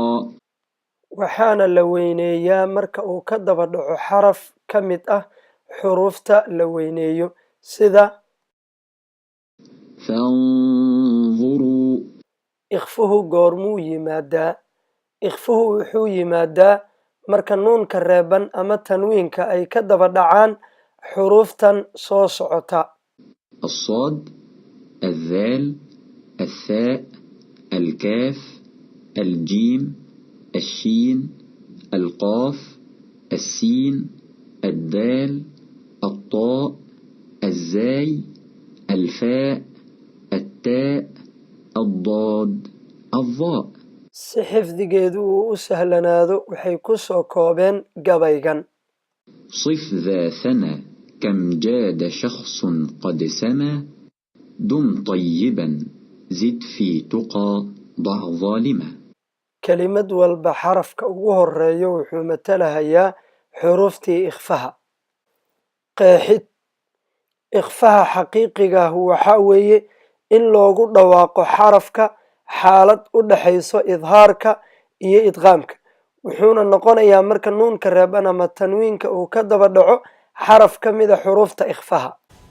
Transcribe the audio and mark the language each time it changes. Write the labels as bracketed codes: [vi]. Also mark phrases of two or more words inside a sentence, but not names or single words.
[so] waxaana la weyneeyaa marka uu ka daba dhaco xaraf ka mid ah xuruufta la weyneeyo sida fanzuruu. ikhfuhu goormuu yimaadaa? ikhfuhu wuxuu yimaadaa marka nuunka reeban ama tanwiinka ay ka daba dhacaan xuruuftan soo socota. [ar] الصاد الذال الثاء الكاف الجيم الشين القاف السين الدال الطاء الزاي الفاء التاء الضاد الظاء. [so] si xifdigeedu uu u sahlanaado waxay ku soo koobeen gabaygan. [ar] صف ذا ثنى كم جاد شخص قد سما دم طيبا زد في تقى ضع ظالما. [so] kelimad walba xarafka ugu horeeyo wuxuu matalahayaa xuruuftii ikhfaha. qeexid ikhfaha xaqiiqiga waxaa weeye in loogu dhawaaqo xarafka xaalad u dhaxayso idhaarka iyo idqaamka wuxuuna noqonayaa marka nuunka reeban ama tanwiinka uu ka daba dhaco xaraf ka mid ah xuruufta ikhfaha.